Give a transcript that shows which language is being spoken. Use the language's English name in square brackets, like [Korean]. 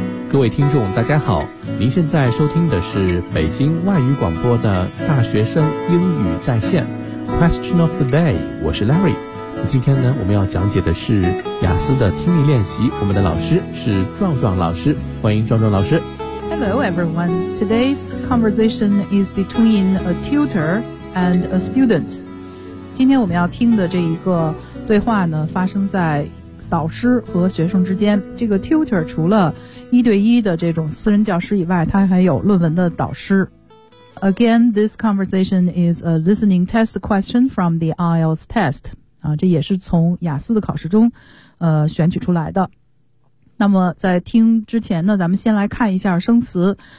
[Chinese] 各位听众大家好，您现在收听的是北京外语广播的大学生英语在线 [English] Question of the day， [Chinese] 我是 Larry。今天呢，我们要讲解的是雅思的听力练习，我们的老师是壮壮老师，欢迎壮壮老师。 [English] Hello everyone. Today's conversation is between a tutor and a student. [Chinese] 今天我们要听的这一个对话呢，发生在老师和学生之间。这个 tutor 除了一对一的这种私人教师以外，他还有论文的导师。 [English] Again, this conversation is a listening test question from the IELTS test. [Chinese] 啊，这也是从雅思的考试中选取出来的。那么在听之前呢，咱们先来看一下生词。